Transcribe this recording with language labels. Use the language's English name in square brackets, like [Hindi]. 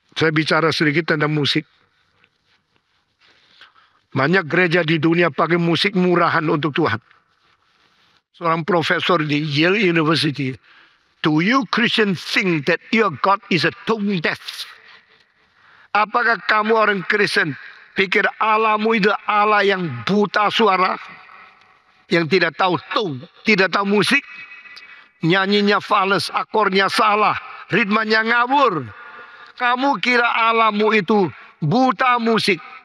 [Indonesian] Saya bicara sedikit tentang musik. Banyak gereja di dunia pakai musik murahan untuk Tuhan. Seorang profesor di Yale University. [English] Do you Christians think that your God is a tone deaf? [Indonesian] Apakah kamu orang Kristen pikir Allahmu itu Allah yang buta suara? Yang tidak tahu tone, tidak tahu musik? Nyanyinya fals, akornya salah, ritmenya ngawur. Kamu kira Allahmu itu buta musik?